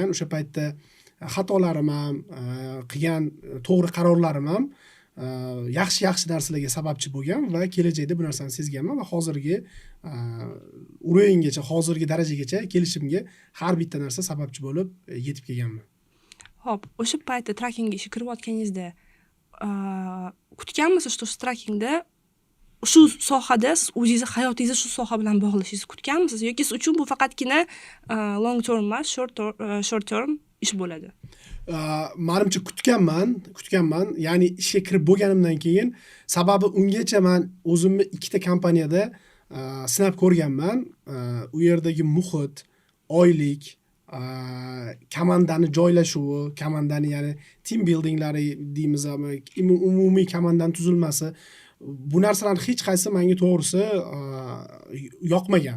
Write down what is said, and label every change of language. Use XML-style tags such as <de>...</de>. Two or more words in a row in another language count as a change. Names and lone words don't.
<uz>O'sha paytda xatolarim ham, qilgan to'g'ri qarorlarim ham yaxshi narsalarga sababchi bo'lgan va kelajakda bu narsani sezganman va hozirgi o'ringacha, hozirgi darajagacha kelishimga har bitta narsa sababchi bo'lib yetib kelganman. Xo'p, o'sha paytda trackingga ishga kirayotganingizda kutganmisiz, что trackingda shu sohada siz o'zingizni hayotingizni shu soha bilan bog'lashingizni kutganmisiz yoki siz uchun bu faqatgina</uz> <en>long term</en> <uz>emas,</uz> <en>short term</en> <uz>ish bo'ladi? Menimcha kutganman. Ya'ni ishga kirib bo'lganimdan keyin, sababi ungacha men o'zimni ikkita kompaniyada sinab ko'rganman. U yerdagi muhit, oylik, komandani joylashuvi, komandani ya'ni</uz> <en>team buildinglari</en> <uz>deymiz, umumiy komandani tuzilmasi, bu narsalar hech qaysi menga to'g'risi yoqmagan.</uz>